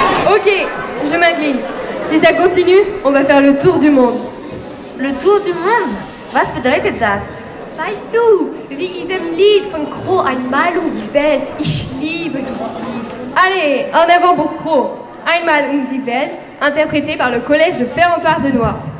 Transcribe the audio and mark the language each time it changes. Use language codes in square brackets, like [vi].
[fr] Ok, je m'incline. Si ça continue, on va faire le tour du monde. Le tour du monde? [de] Was bedeutet das? Weißt du, wie in dem Lied von Crow Einmal die Welt. Ich liebe dieses Lied. [fr] Allez, en avant pour Crow. Einmal die Welt, interprété par le collège de Ferrantoir-de-Noix.